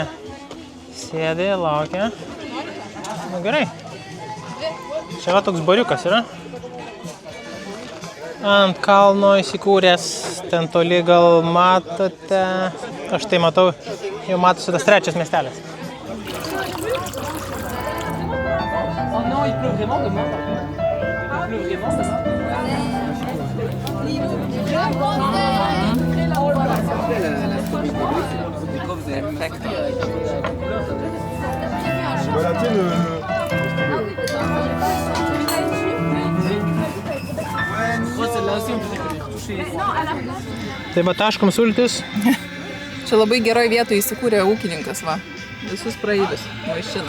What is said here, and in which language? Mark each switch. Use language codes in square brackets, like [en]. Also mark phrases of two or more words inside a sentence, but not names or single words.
[lt] Sėdė, laukia. Na gerai. Čia va toks bariukas yra. Ant kalno įsikūręs, ten toli gal matote. Aš tai matau, jau matosi tas trečias miestelis. [fr] Non, il pleut vraiment demain. Il pleut vraiment demain. Voilà, tu sais, [lt] Tai va taškom sultis. Čia labai geroj vietoje įsikūrė ūkininkas, va. Visus praeivius vaišina.